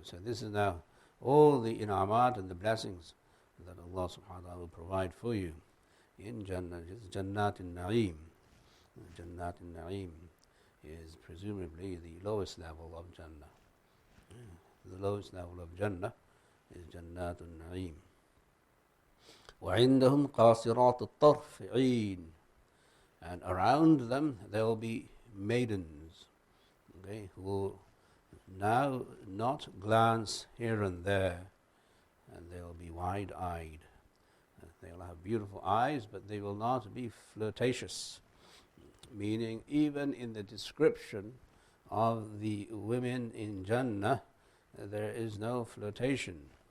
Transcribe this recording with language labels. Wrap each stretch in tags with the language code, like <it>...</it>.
<en>So this is now all the in'amat and the blessings that Allah subhanahu wa ta'ala will provide for you in Jannah. Jannat al-Na'im. Jannat al-Na'im is presumably the lowest level of Jannah. The lowest level of Jannah is Jannatun Na'im.</en> <ar>وَعِنْدَهُمْ قَاصِرَاتُ الطَّرْفِ عِينٌ.</ar> <en>And around them there will be maidens, okay, who will now not glance here and there, and they will be wide-eyed. They will have beautiful eyes, but they will not be flirtatious, meaning even in the description of the women in Jannah, there is no flirtation.</en>